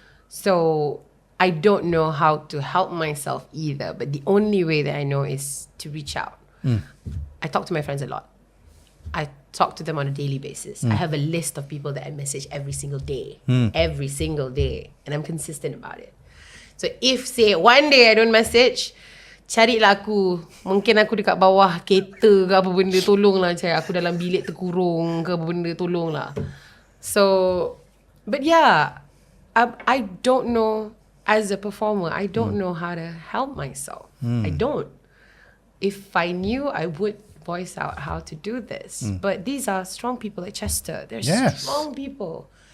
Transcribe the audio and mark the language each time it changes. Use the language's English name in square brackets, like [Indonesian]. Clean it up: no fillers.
[English] So I don't know how to help myself either. But the only way that I know is to reach out. I talk to my friends a lot. I talk to them on a daily basis. I have a list of people that I message every single day. Every single day. And I'm consistent about it. So if, say, one day I don't message, [Malay] carilah aku. Mungkin aku dekat bawah kereta ke apa benda, tolonglah cari aku dalam bilik terkurung ke apa benda, tolonglah. [English] So, but yeah, I don't know, as a performer, I don't know how to help myself. I don't. If I knew, I would voice out how to do this. But these are strong people like Chester. They're strong people.